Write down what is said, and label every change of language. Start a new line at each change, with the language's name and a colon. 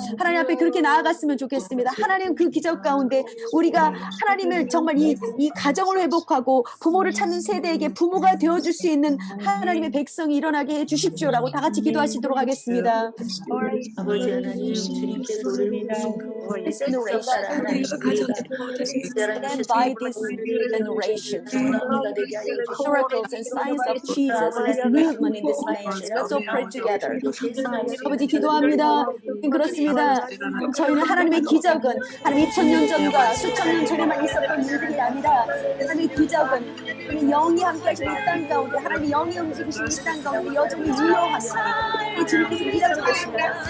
Korean: 하나님 앞에 그렇게 나아갔으면 좋겠습니다. 하나님 그 기적 가운데 우리가 하나님을 정말 이 가정을 회복하고 부모를 찾는 세대에게 부모가 되어줄 수 있는 하나님의 백성이 일어나게 해주십시오라고 다 같이 기도하시도록 하겠습니다. 아버지 하나님 주님께 노래를
English: Stand by this generation. Miracles and signs of Jesus and His movement in this nation. Let's all pray together.
Korean: 아버지 기도합니다. 그렇습니다. 저희는 하나님의 기적은 하나님 2000년 전과 수천 년 전에만 있었던 일들이 아니라 하나님의 기적은 우리 영이 함께 하시는 이 땅 가운데 하나님의 영이 움직이시는 이 땅 가운데 여전히 유효하며 이 주님께서 일하고 계십니다.